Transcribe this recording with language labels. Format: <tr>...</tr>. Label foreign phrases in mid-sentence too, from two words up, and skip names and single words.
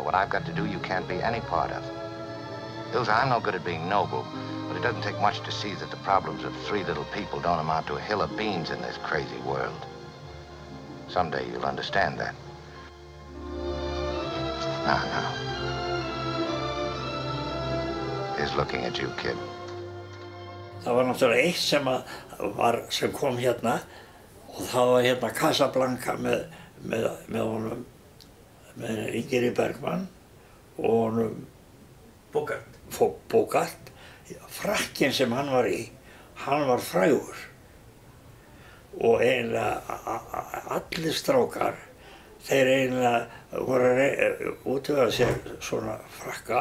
<en>What I've got to do, you can't be any part of. Ilse, I'm no good at being noble, but it doesn't take much to see that the problems of 3 little people don't amount to a hill of beans in this crazy world. Someday you'll understand that. Now. He's looking at you, kid.</en> <is>Það var náttúrulega eitt sem kom hérna og það var hérna Casablanca með honum, með Ingeri Bergman og honum Bogart. Frakkinn sem hann var í, hann var frægur og eiginlega allir strákar, þeir eiginlega voru að útvega sér svona frakka.</is>